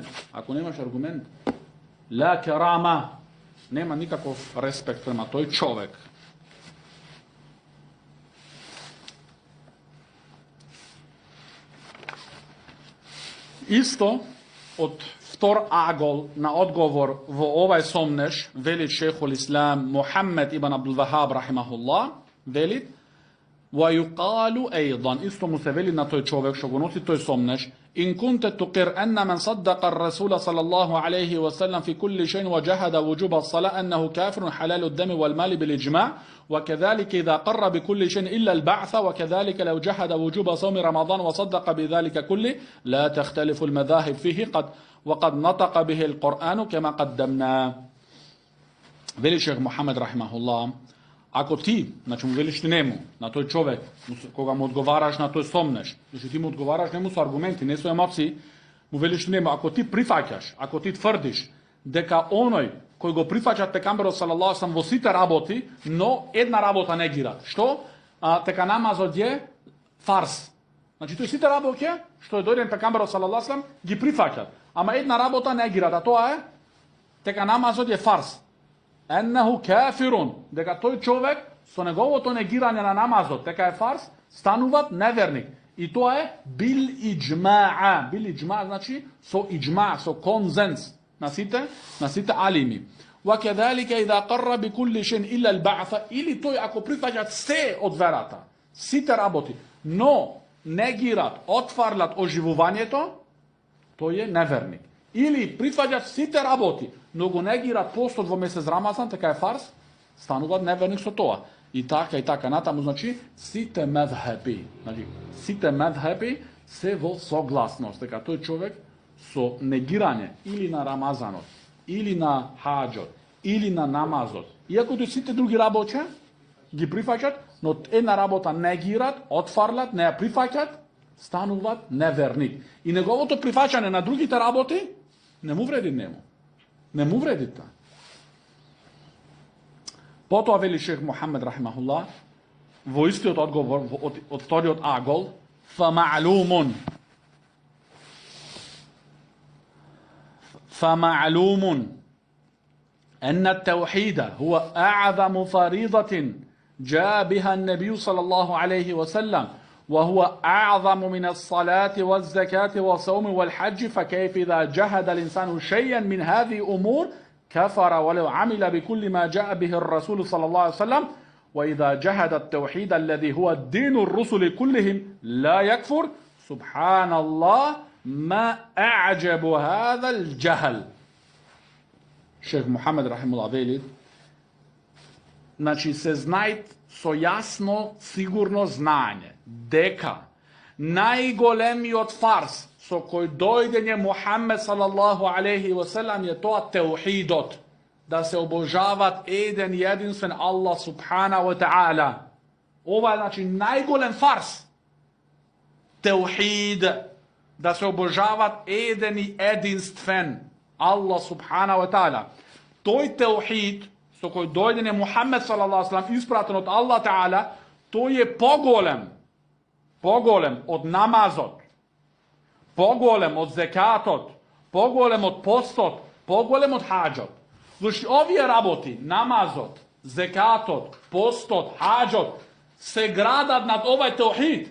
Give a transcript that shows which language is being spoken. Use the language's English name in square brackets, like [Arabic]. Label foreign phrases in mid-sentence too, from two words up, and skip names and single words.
[Macedonian] Ако немаш аргумент, [Arabic] لا كرامة, [Macedonian] нема никаков респект према тој човек. Исто, од втор агол на одговор во овај сомнеш, велит шейхул ислам Мухаммед ибн Абдул Вахаб рахимахуллах, велит, [Arabic] وَيُقَالُ أَيْضًا [Macedonian] Исто му се вели на тој човек што го носи тој сомнеж [Arabic] إن كنت تقر أن من صدق الرسول صلى الله عليه وسلم في كل شيء وجحد وجوب الصلاة أنه كافر حلال الدم والمال بالإجماع وكذلك إذا قر بكل شيء إلا البعث وكذلك لو جحد وجوب صوم رمضان وصدق بذلك كله لا تختلف المذاهب فيه وقد نطق به القرآن كما قدمنا. [Macedonian] Вели шејх Мухамед рахимахуллах, ако ти, значи му велиш ти њему, на тој човек, кога му одговараш на тој сомнеж, значи ти му одговараш, њему су аргументи, не су емоции, му велиш ти њему, ако ти прихваќаш, ако ти тврдиш, дека оној који го прихваќа пејгамберу [Arabic] صلى الله عليه وسلم [Macedonian] во сите работи, но една работа негира. Што? Тека намаз е фарз. Значи то е сите работе, што е дојден пејгамберу [Arabic] صلى الله عليه وسلم, [Macedonian] ги прихваќа. Ама една работа негира, да то е, тека намаз е фарз. [Arabic] أنه كافر, [Macedonian] дека тој човек, со негово то негирање на намазот, тека е фарз, станува неверник. И то е [Arabic] بالإجماع. بالإجماع' [Macedonian] значи со иџма', со консензус. На сите алими. [Arabic] وَكَذَلِكَ إِذَا قَرَّ بِكُلِّ شَيْءٍ إِلَّا الْبَعْثَ [Macedonian] Или то е ако прихваќа све од верата, сите работи, но негира, отфрла оживување то е неверник. Или прихваќа сите работи, но го негира постот 2 месец Рамазан, тека е фарз, станува неверник со тоа. И така, натаму значи сите медхеби. Значи, сите медхеби се во согласност. Тека то е човек со негирање или на Рамазанот, или на хаџот, или на намазот. Иако то сите други работе, ги прихваќа, но една работа негира, отфрла, не прихваќа, станува неверник. И негово то прихваќање на други те работи, не му вреди нему. Не му вреди та. Потоа вели шејх Мухамед рахимахуллах, во исти од одговор, од трети од агол, [Arabic] فمعلوم أن التوحيد هو أعظم فريضة جاء بها النبي صلى الله عليه وسلم وهو أعظم من الصلاة والزكاة والصوم والحج فكيف إذا جهد الإنسان شيئا من هذه أمور كفر ولو عمل بكل ما جاء به الرسول صلى الله عليه وسلم وإذا جهد التوحيد الذي هو الدين الرسل كلهم لا يكفر سبحان الله ما أعجب هذا الجهل. [Macedonian] Шејх Мухамед рахимуллах вели, значи се знае со јасно, сигурно знаење, дека најголеми од фарз со који дојдење Мухамед [Arabic] صلى الله عليه وسلم [Macedonian] е то теухидот, да се обожава еден единствен Аллах [Arabic] سبحانه وتعالى. [Macedonian] Ово е значи најголем фарз. Теухид, да се обожава еден и единствен Аллах [Arabic] سبحانه وتعالى. [Macedonian] Тој теухид, со који дојдење Мухамед [Arabic] صلى الله عليه وسلم [Macedonian] испратен од Аллах тааля, то е поголем од намазот, поголем од зекатот, поголем од постот, поголем од хаџот. Значи ови работи, намазот, зекатот, постот, хаџот, се градат над овај теухид.